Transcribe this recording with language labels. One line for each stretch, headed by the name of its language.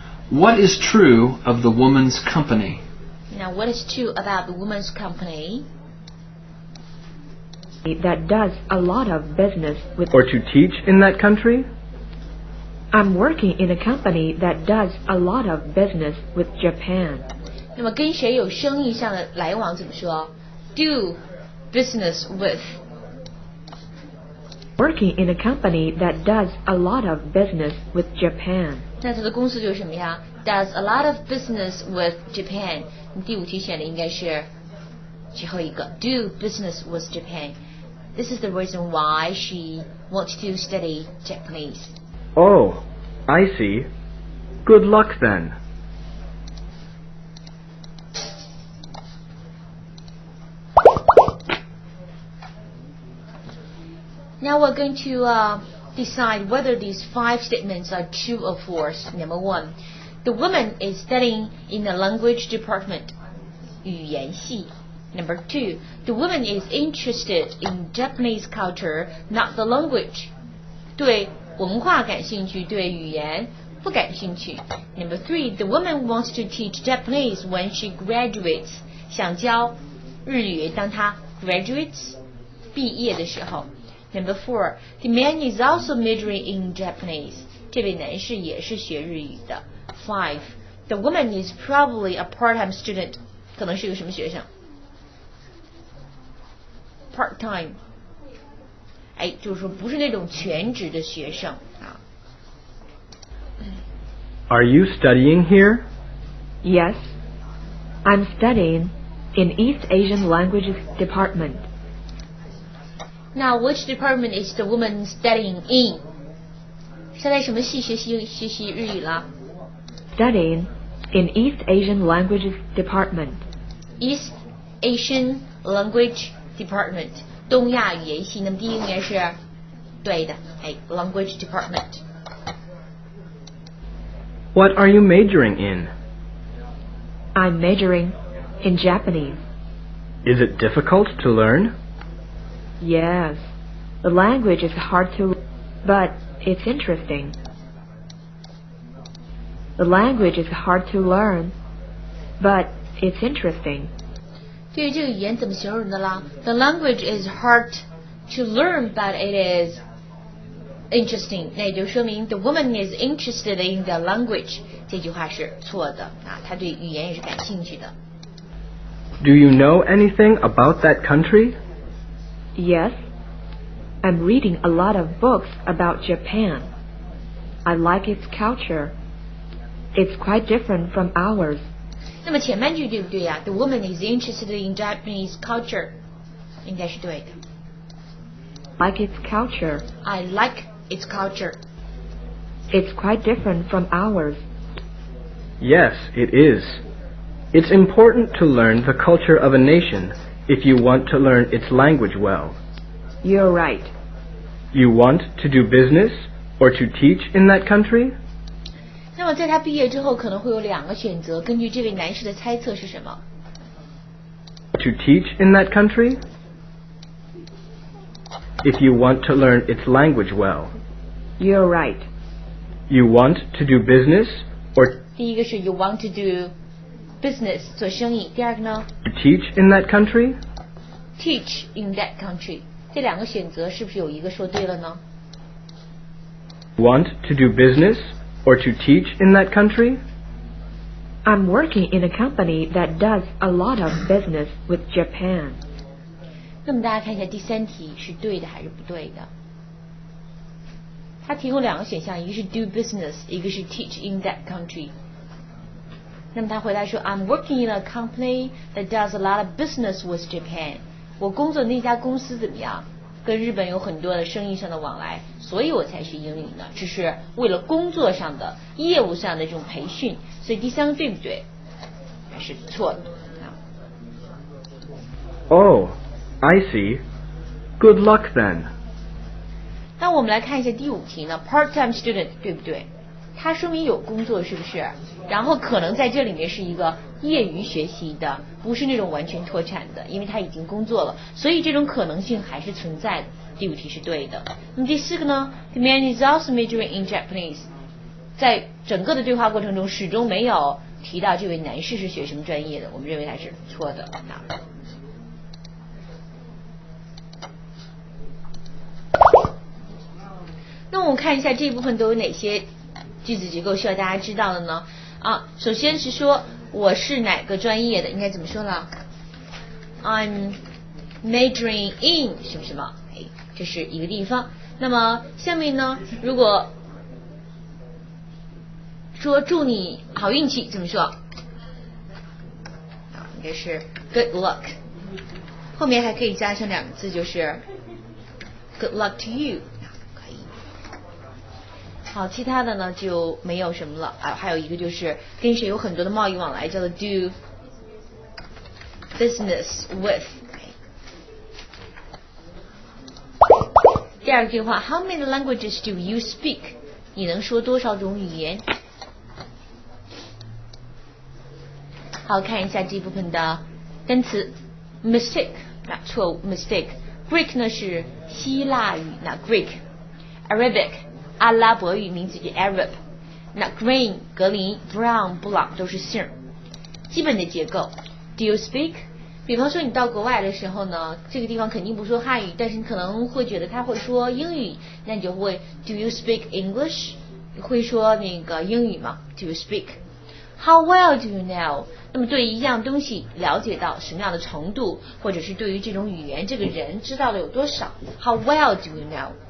English: What is true of the woman's company? Now what is true about the woman's company? That does a lot of business with Or to teach in that country? I'm working in a company that does a lot of business with Japan.
Chinese: 那么跟谁有生意上的来往怎么说 ？
English: Do business with. Working in a company that does a lot of business with Japan.
Chinese: 那它的公司就是什么呀
English: ？Does a lot of business with Japan。
Chinese: 第5题选的应该是最后一个 ，
English: Do business with Japan。 This is the reason why she wants to study Japanese. Oh, I see. Good luck then. Now we're going to decide whether these 5 statements are true or false. Number 1, the woman is studying in the language department.
Chinese: 语言系.
English: Number 2, the woman is interested in Japanese culture, not the language.
Chinese: 对文化感兴趣，对语言不感兴趣。
English: Number 3, the woman wants to teach Japanese when she graduates.
Chinese: 想教日语，当她 graduates 毕业的时候。
English: Number 4, the man is also majoring in Japanese.
Chinese: 这位男士也是学日语的。
English: 5, the woman is probably a part-time student.
Chinese: 可能是一个什么学生 ？Part-time. 哎，就是说不是那种全职的学生啊。
English: Are you studying here? Yes, I'm studying in East Asian Languages Department. Now, which department is the woman studying in?
Chinese: 是在什么系学习日语了？
English: Studying in East Asian Languages Department. East Asian Language Department
Chinese: 东亚语言系。那么第一个应该是对的，
English: Language Department。 What are you majoring in? I'm majoring in Japanese. Is it difficult to learn? Yes, the language is hard to, but it's interesting. The language is hard to learn, but it's interesting.
Chinese: 对于这个语言怎么形容的啦
English: ？The language is hard to learn, but it is interesting.
Chinese: 那也就说明
English: the woman is interested in the language.
Chinese: 这句话是错的啊，她对语言也是感兴趣的。
English: Do you know anything about that country? Yes, I'm reading a lot of books about Japan. I like its culture. It's quite different from ours.
Chinese: 那么前半句对不对呀
English: ？The woman is interested in Japanese culture，
Chinese: 应该是对的。
English: Like its culture. I like its culture. It's quite different from ours. Yes, it is. It's important to learn the culture of a nation if you want to learn its language well. You're right. You want to do business or to teach in that country?
Chinese: 那么在他毕业之后，可能会有2个选择，根据这位男士的猜测是什么
English: To teach in that country? If you want to learn its language well. You're right. You want to do business or
Chinese: 第一个是
English: you want to do business
Chinese: 做生意，第二个呢
English: to teach in that country? teach in that country。
Chinese: 这2个选择是不是有一个说对了呢？
English: Want to do business or to teach in that country? I'm working in a company that does a lot of business with Japan.
Chinese: 那么大家看一下第3题是对的还是不对的？它提供2个选项，一个是
English: do business，
Chinese: 一个是
English: teach in that country。
Chinese: 那么他回答说
English: I'm working in a company that does a lot of business with Japan。
Chinese: 我工作的那家公司怎么样？跟日本有很多的生意上的往来，所以我才学英语呢。这是为了工作上的、业务上的这种培训。所以第3个对不对？还是错的。 Oh, I see. Good luck then. 那我们来看一下第5题呢 ，
English: part-time student
Chinese: 对不对？它说明有工作是不是？然后可能在这里面是一个业余学习的，不是那种完全脱产的，因为他已经工作了，所以这种可能性还是存在的。第5题是对的。那么第4个呢
English: ？The man is also majoring in Japanese。
Chinese: 在整个的对话过程中，始终没有提到这位男士是学什么专业的，我们认为他是错的。那我们看一下这一部分都有哪些句子结构需要大家知道的呢？首先是说我是哪个专业的，应该怎么说了 ？
English: I'm majoring in
Chinese: 什么什么，这是一个地方。那么下面呢，如果说祝你好运气，怎么说？应该是
English: good luck。
Chinese: 后面还可以加上2个字，就是
English: good luck to you。
Chinese: 好，其他的呢就没有什么了还有一个就是跟谁有很多的贸易往来，叫做
English: do business with。第2个句话 ，How many languages do you speak？
Chinese: 你能说多少种语言？好，看一下这部分的单词 mistake， 那错误 mistake。Greek 呢是希腊语，那 Greek。Arabic。阿拉伯语名字叫 Arab， 那 Green 格林 Brown 布朗都是姓。
English: 基本的结构 Do you speak？
Chinese: 比方说你到国外的时候呢，这个地方肯定不说汉语，但是你可能会觉得他会说英语，那你就会
English: Do you speak English？
Chinese: 会说那个英语吗
English: Do you speak？ How well do you know？
Chinese: 那么对于一样东西了解到什么样的程度，或者是对于这种语言这个人知道的有多少
English: How well do you know？